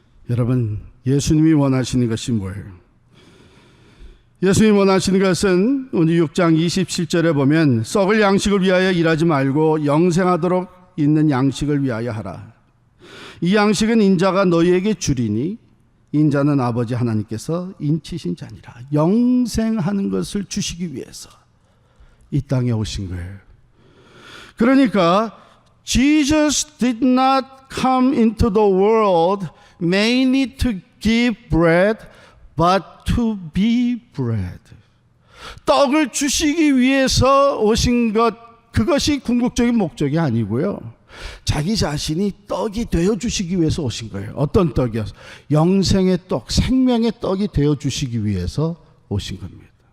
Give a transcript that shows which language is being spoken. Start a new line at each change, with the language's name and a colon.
Korean: 여러분, 예수님이 원하시는 것이 뭐예요? 예수님이 원하시는 것은 오늘 6장 27절에 보면 썩을 양식을 위하여 일하지 말고 영생하도록 있는 양식을 위하여 하라. 이 양식은 인자가 너희에게 주리니 인자는 아버지 하나님께서 인치신 자니라. 영생하는 것을 주시기 위해서 이 땅에 오신 거예요. 그러니까
English: Jesus did not come into the world mainly to give bread but to be bread.
Korean: 떡을 주시기 위해서 오신 것, 그것이 궁극적인 목적이 아니고요. 자기 자신이 떡이 되어주시기 위해서 오신 거예요. 어떤 떡이요? 영생의 떡, 생명의 떡이 되어주시기 위해서 오신 겁니다.